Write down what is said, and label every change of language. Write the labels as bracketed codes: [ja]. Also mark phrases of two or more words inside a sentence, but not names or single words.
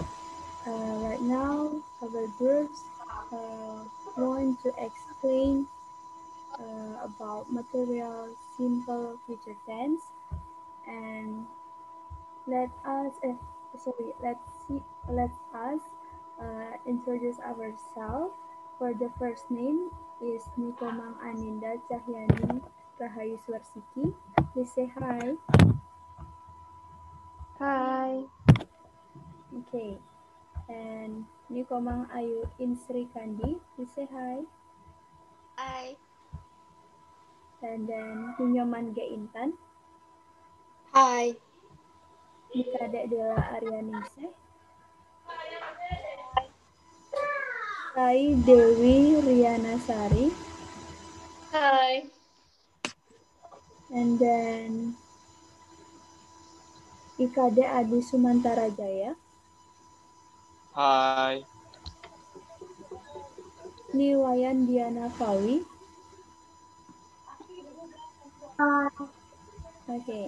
[en] Right now, our groups uh, want to explain about material simple future tense, and let us let's see let us introduce ourselves. For the first name is Nikomang Aninda Cahyani Rahayu Swarsiki. Please say hi. Hai, Okay. And Nikomang Ayu Insri Kandi. Please say hi. Hai. And then Ninyoman Ge Intan. Hai. Nikadek Dela Aryaningsih. Sai Dewi Rianasari. Hai. And then Ikade Adi Sumantara Jaya. Hai. Niwayan Diana Fawi. Okay.